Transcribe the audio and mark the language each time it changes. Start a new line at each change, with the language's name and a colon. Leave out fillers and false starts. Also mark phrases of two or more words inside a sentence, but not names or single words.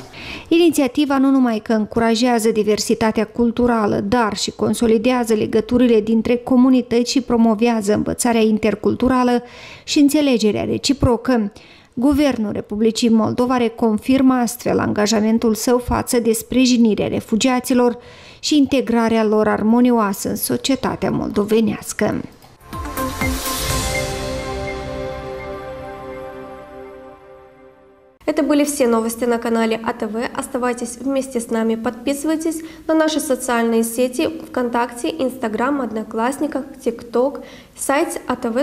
Romanian: Inițiativa nu numai că încurajează diversitatea culturală, dar și consolidează legăturile dintre comunități și promovează învățarea interculturală și înțelegerea reciprocă. Guvernul Republicii Moldova reconfirmă astfel angajamentul său față de sprijinirea refugiaților și integrarea lor armonioasă în societatea moldovenească.
Russian: Это были все новости на канале АТВ. Оставайтесь вместе с нами, подписывайтесь на наши социальные сети ВКонтакте, Инстаграм, Одноклассниках, ТикТок, сайт atv.md.